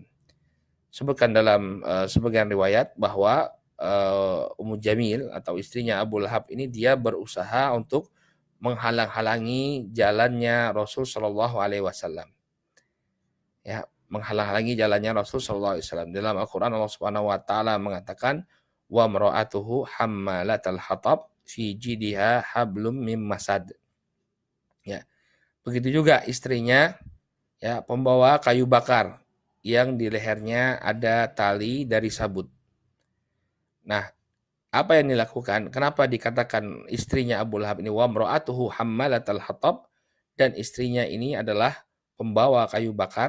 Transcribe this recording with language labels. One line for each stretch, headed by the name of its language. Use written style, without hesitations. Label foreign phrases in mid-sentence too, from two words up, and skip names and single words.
Indonesian: Sebutkan dalam sebagian riwayat bahwa Ummu Jamil atau istrinya Abu Lahab ini dia berusaha untuk menghalang-halangi jalannya Rasul
Arabic: صلى الله عليه وسلم.
Indonesian: Ya, menghalang-halangi jalannya Rasul
Arabic: صلى الله عليه وسلم.
Indonesian: Dalam Al-Quran Allah
Arabic: سبحانه و تعالى
Indonesian: mengatakan
Arabic: وامرأته حمالة الحطب في جيدها حبل من مسد.
Indonesian: Ya, begitu juga istrinya ya pembawa kayu bakar yang di lehernya ada tali dari sabut. Nah, apa yang dilakukan? Kenapa dikatakan istrinya Abu Lahab ini
Arabic: وامرأته حمالة الحطب
Indonesian: dan istrinya ini adalah pembawa kayu bakar?